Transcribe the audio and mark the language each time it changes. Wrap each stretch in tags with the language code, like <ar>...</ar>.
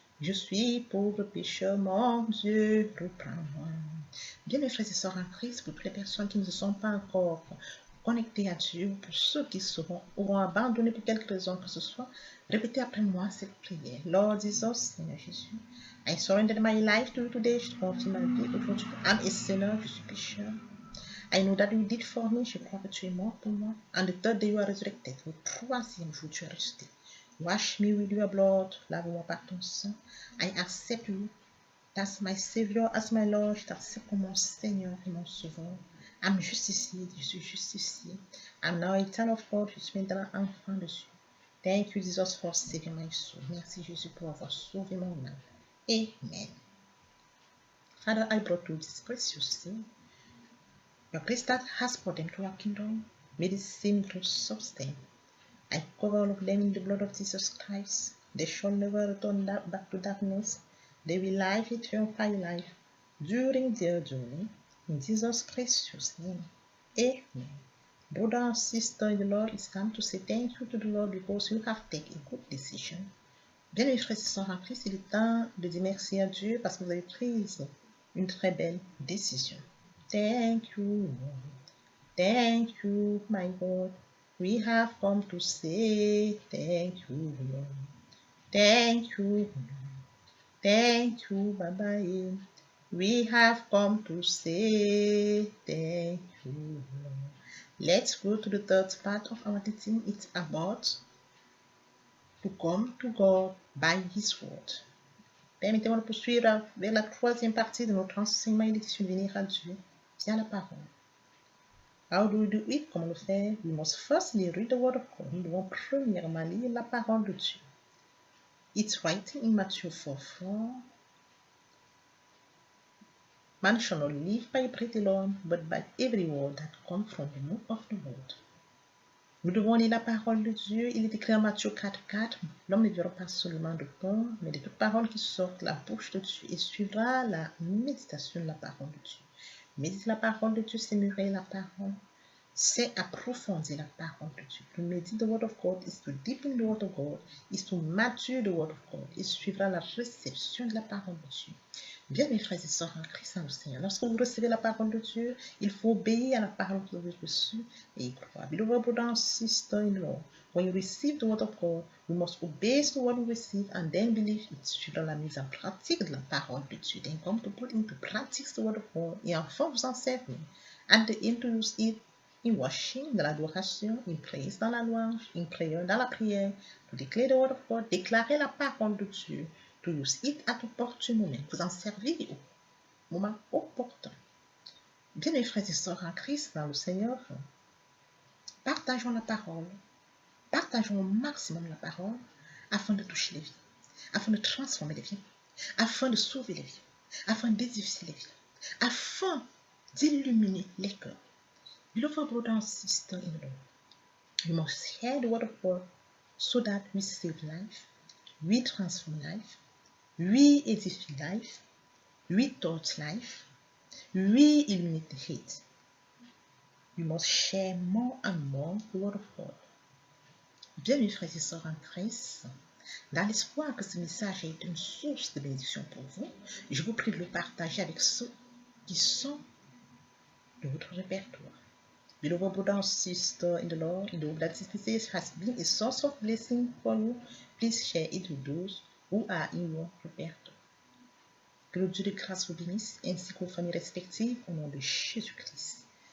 <fr>Je suis pauvre pécheur, mon Dieu, reprends-moi. Bien, mes frères et sœurs en Christ, pour toutes les personnes qui ne se sont pas encore connectés à Dieu, pour ceux qui auront abandonné pour quelque raison que ce soit, répétez après moi cette prière.</fr> <en>Lord Jesus,</en> <fr>Seigneur Jésus,</fr> <en>I surrender my life to you today.</en> <fr>Je te confie ma vie aujourd'hui.</fr> <en>I'm a sinner,</en> <fr>je suis pécheur.</fr> <en>I know that you did for me.</en> <fr>Je crois que tu es mort pour moi.</fr> <en>And the third day you are resurrected.</en> <fr>Le troisième jour, tu es ressuscité.</fr> <en>Wash me with your blood.</en> <fr>Lave-moi par ton sang.</fr> <en>I accept you as my Savior, as my Lord.</en> <fr>Je t'accepte comme mon Seigneur et mon Sauveur. I'm justifié, je suis justifié.</fr> <en>I'm now a child of God,</en> <fr>je suis maintenant enfant de Dieu.</fr> <en>Thank you, Jesus, for saving my soul.</en> <fr>Merci, Jésus, pour avoir sauvé mon âme.</fr> <en>Amen. Father, I brought you this precious thing. Your grace that has brought them to your kingdom. May this same grace sustain. I cover all of them in the blood of Jesus Christ. They shall never return back to darkness. They will live eternal life during their journey. In Jesus Christ's name. Amen. Brother and sister in the Lord, it's time to say thank you to the Lord because you have taken a good decision.</en> <fr>Bien, mes frères et sœurs en Christ, il est temps de dire merci à Dieu parce que vous avez pris une très belle décision.</fr> <en>Thank you, Lord. Thank you, my God. We have come to say thank you, Lord. Thank you, Lord. Thank you, Baba. We have come to say thank you, Lord. Let's go to the third part of our teaching. It's about to come to God by His word.</en> <fr>Permettez-moi de poursuivre vers la troisième partie de notre enseignement et de venir à Dieu via la parole.</fr> <en>How do we do it?</en> <fr>Comment le faire?</fr> <en>We must firstly read the word of God.</en> <fr>Nous devons premièrement lire la parole de Dieu.</fr> <en>It's writing in Matthew 4:4. Man shall not live by bread alone, but by every word that comes from the mouth of the Lord.</en> <fr>Nous devons lire la parole de Dieu. Il est écrit en Matthieu 4:4. L'homme ne vivra pas seulement de pain, mais de toute parole qui sort de la bouche de Dieu et suivra la méditation de la parole de Dieu. Méditer la parole de Dieu, c'est mûrir la parole. C'est approfondir la parole de Dieu.</fr> <en>To meditate the word of God is to deepen the word of God, is to mature the word of God.</en> <fr>Il suivra la réception de la parole de Dieu. Bien, mes frères et sœurs en Christ, en le Seigneur, lorsque vous recevez la parole de Dieu, il faut obéir à la parole que vous avez reçue et y croire.</fr> <en>Beloved brother and sister in law, when you receive the word of God, you must obey the word you receive and then believe it.</en> <fr>Suivre la mise en pratique de la parole de Dieu.</fr> <en>Then come to put into practice the word of God</en> <fr>et enfin vous en servir.</fr> <en>And to use it in worship,</en> <fr>dans l'adoration,</fr> <en>in praise,</en> <fr>dans la louange,</fr> <en>in prayer,</en> <fr>dans la prière,</fr> <en>to declare the word of God,</en> <fr>déclarer la parole de Dieu,</fr> <en>to use it at opportune moment,</en> <fr>vous en servir au moment opportun. Bien, mes frères et sœurs en Christ, dans le Seigneur, partageons la parole, partageons au maximum la parole, afin de toucher les vies, afin de transformer les vies, afin de sauver les vies, afin d'édifier les vies, afin d'illuminer les cœurs.</fr> <en>Beloved brother and sister in the Lord, you must hear the word of God so that we save life, we transform life, we edify life, we touch life, we illuminate the hate. We must share more and more the word of God.</en> <fr>Bien, mes frères et sœurs en Christ, dans l'espoir que ce message est une source de bénédiction pour vous, je vous prie de le partager avec ceux qui sont de votre répertoire.</fr> <en>Beloved brother and sister in the Lord, in the hope that this message has been a source of blessing for you, please share it with those who are in your répertoire.</en> <fr>Que le Dieu de grâce vous bénisse, ainsi qu'aux familles respectives, au nom de Jésus-Christ.</fr>